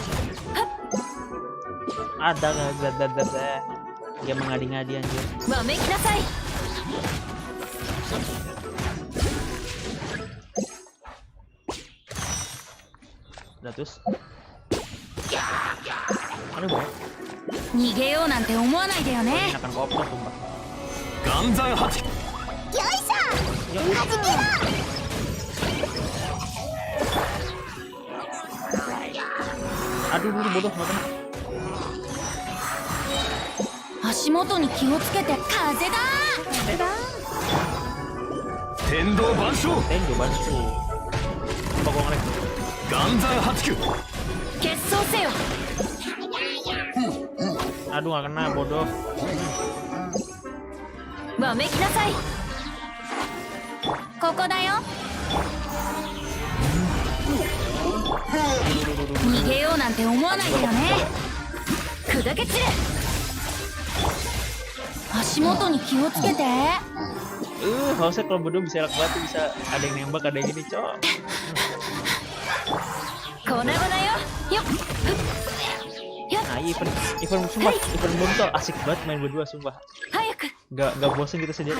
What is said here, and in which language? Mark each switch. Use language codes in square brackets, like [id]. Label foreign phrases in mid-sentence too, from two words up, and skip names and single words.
[id] Ada. Dia mengadi-ngadi anjir. Udah terus. Aduh banyak. [ja] 逃げようなんて思わないでよね。 [id] Akan koop tuh sumpah. Ganzan Hachi. Aduh bodoh nggak kena. [ja] 足元に気をつけて。風だ。 [id] Tendo bansho. Pokok ngerek. Ganzan Hachi. [ja] 決闘せよ。 [id] Aduh nggak kena bodoh. [ja] わめきなさい。ここだよ。逃げようなんて思わないでよね。砕け散れ。 [id] Harusnya kalau berdua bisa elak banget, bisa ada yang nembak, ada yang gini, cok. Nah, event sumpah, event bom tuh asik banget main berdua, sumpah. Gak bosen gitu sendiri.